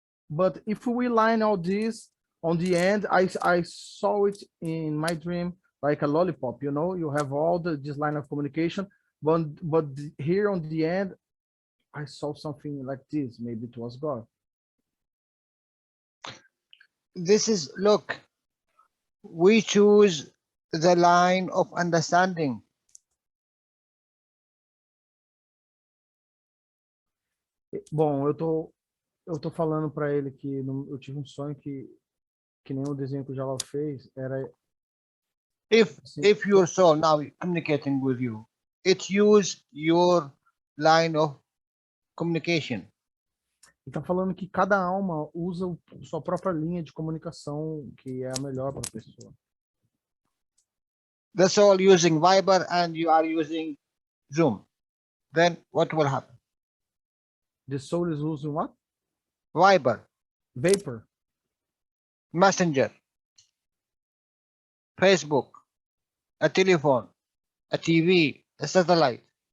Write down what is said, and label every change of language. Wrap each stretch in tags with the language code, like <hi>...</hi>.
<en>But if we line all this on the end, I saw it in my dream like a lollipop, you have all this line of communication, but here on the end, I saw something like this. Maybe it was God. This is, look, we choose the line of understanding.</en> <pt>Bom, eu tô falando para ele que eu tive um sonho que nem o desenho que o Jalal fez era.</pt> <en>If your soul now communicating with you, it use your line of communication.</en> <pt>Ele tá falando que cada alma usa sua própria linha de comunicação, que é a melhor para a pessoa.</pt> <en>The soul using Viber and you are using Zoom. Then what will happen? The soul is using what? Viber, Vapor. Messenger, Facebook, a telephone, a TV, a satellite.</en>